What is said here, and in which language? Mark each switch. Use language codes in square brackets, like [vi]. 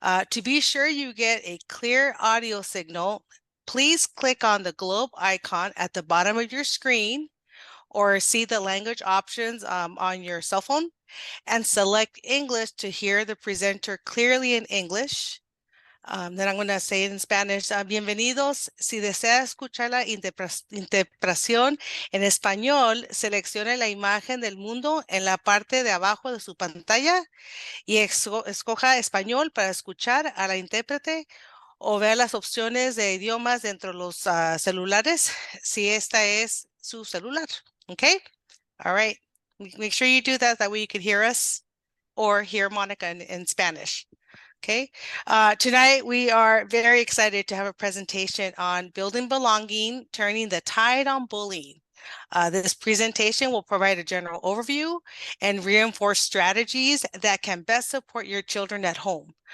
[en] To be sure you get a clear audio signal, please click on the globe icon at the bottom of your screen or see the language options on your cell phone and select English to hear the presenter clearly in English. Then I'm going to say it in Spanish. [es] Bienvenidos. Si desea escuchar la interpretación en español, seleccione la imagen del mundo en la parte de abajo de su pantalla y escoja español para escuchar a la intérprete o vea las opciones de idiomas dentro de los celulares si esta es su celular. [en] Okay? All right. Make sure you do that. That way you can hear us or hear Monica in Spanish. Okay. Tonight we are very excited to have a presentation on building belonging, turning the tide on bullying. This presentation will provide a general overview and reinforce strategies that can best support your children at home.